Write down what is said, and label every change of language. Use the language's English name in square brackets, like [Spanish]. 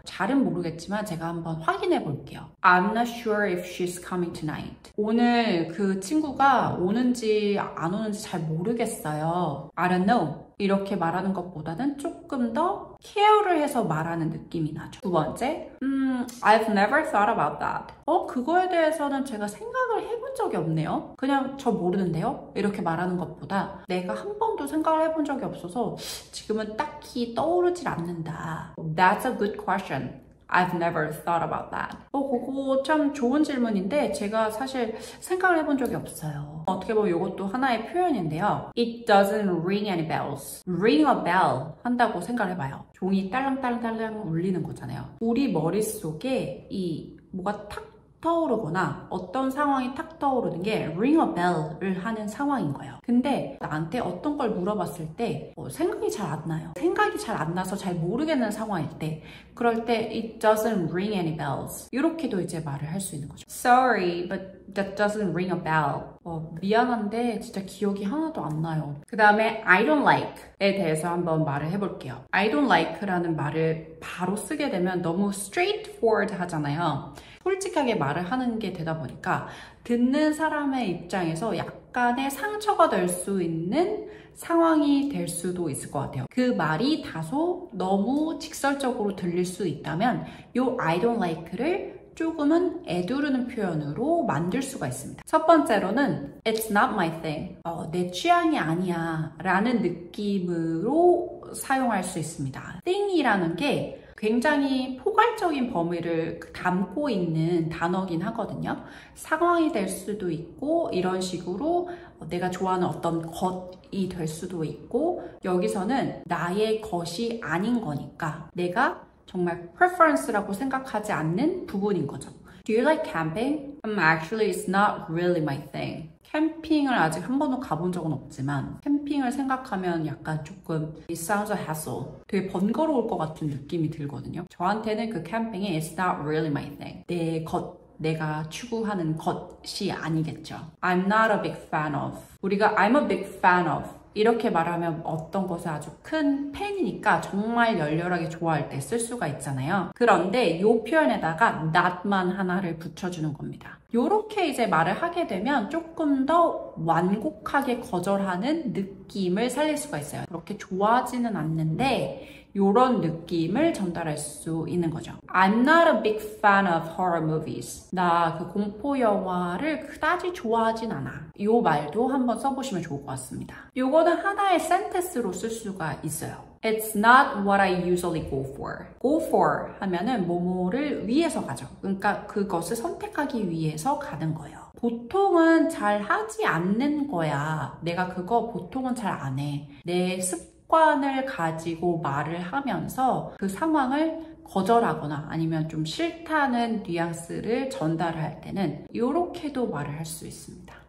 [Korean] 잘은 모르겠지만 제가 한번 확인해 볼게요. [English] I'm not sure if she's coming tonight. [Korean] 오늘 그 친구가 오는지 안 오는지 잘 모르겠어요. [English] I don't know. [Korean] 이렇게 말하는 것보다는 조금 더 케어를 해서 말하는 느낌이 나죠. 두 번째, [English] I've never thought about that. [Korean] 그거에 대해서는 제가 생각을 해본 적이 없네요. 그냥 저 모르는데요? 이렇게 말하는 것보다 내가 한 번도 생각을 해본 적이 없어서 지금은 딱히 떠오르질 않는다. [English] That's a good question. I've never thought about that. [Korean] 그거 참 좋은 질문인데 제가 사실 생각을 해본 적이 없어요. 어떻게 보면 이것도 하나의 표현인데요. [English] It doesn't ring any bells. [Korean] Ring a bell 한다고 생각을 해봐요. 종이 딸랑딸랑딸랑 울리는 거잖아요. 우리 머릿속에 이 뭐가 탁 떠오르거나 어떤 상황이 탁 떠오르는 게 ring a bell을 하는 상황인 거예요. 근데 나한테 어떤 걸 물어봤을 때 생각이 잘 안 나요. 생각이 잘 안 나서 잘 모르겠는 상황일 때 그럴 때 [English] it doesn't ring any bells [Korean] 이렇게도 이제 말을 할 수 있는 거죠. [English] Sorry, but that doesn't ring a bell. [Korean] 미안한데 진짜 기억이 하나도 안 나요. 그 다음에 I don't like에 대해서 한번 말을 해볼게요. I don't like라는 말을 바로 쓰게 되면 너무 straightforward 하잖아요. 솔직하게 말을 하는 게 되다 보니까 듣는 사람의 입장에서 약간의 상처가 될 수 있는 상황이 될 수도 있을 것 같아요. 그 말이 다소 너무 직설적으로 들릴 수 있다면 이 I don't like를 조금은 애두르는 표현으로 만들 수가 있습니다. 첫 번째로는 [English] It's not my thing. [Korean] 내 취향이 아니야 라는 느낌으로 사용할 수 있습니다. thing이라는 게 굉장히 포괄적인 범위를 담고 있는 단어긴 하거든요. 상황이 될 수도 있고 이런 식으로 내가 좋아하는 어떤 것이 될 수도 있고 여기서는 나의 것이 아닌 거니까 내가 정말 preference라고 생각하지 않는 부분인 거죠. [English] Do you like camping? Actually, it's not really my thing. [Korean] 캠핑을 아직 한 번도 가본 적은 없지만 캠핑을 생각하면 약간 조금 [English] It sounds a hassle. [Korean] 되게 번거로울 것 같은 느낌이 들거든요. 저한테는 그 캠핑이 [English] It's not really my thing. [Korean] 내가 추구하는 것이 아니겠죠. [English] I'm not a big fan of. [Korean] 우리가 [English] I'm a big fan of. [Korean] 이렇게 말하면 어떤 것에 아주 큰 팬이니까 정말 열렬하게 좋아할 때 쓸 수가 있잖아요. 그런데 이 표현에다가 not만 하나를 붙여주는 겁니다. 이렇게 이제 말을 하게 되면 조금 더 완곡하게 거절하는 느낌을 살릴 수가 있어요. 그렇게 좋아하지는 않는데 이런 느낌을 전달할 수 있는 거죠. [English] I'm not a big fan of horror movies. [Korean] 나 그 공포 영화를 그다지 좋아하진 않아. 이 말도 한번 써보시면 좋을 것 같습니다. 이거는 하나의 센텐스로 쓸 수가 있어요. [English] It's not what I usually go for. [Korean] Go for 하면은 뭐뭐를 위해서 가죠. 그러니까 그것을 선택하기 위해서 가는 거예요. 보통은 잘 하지 않는 거야. 내가 그거 보통은 잘 안 해. 내 습관을 가지고 말을 하면서 그 상황을 거절하거나 아니면 좀 싫다는 뉘앙스를 전달할 때는 이렇게도 말을 할 수 있습니다.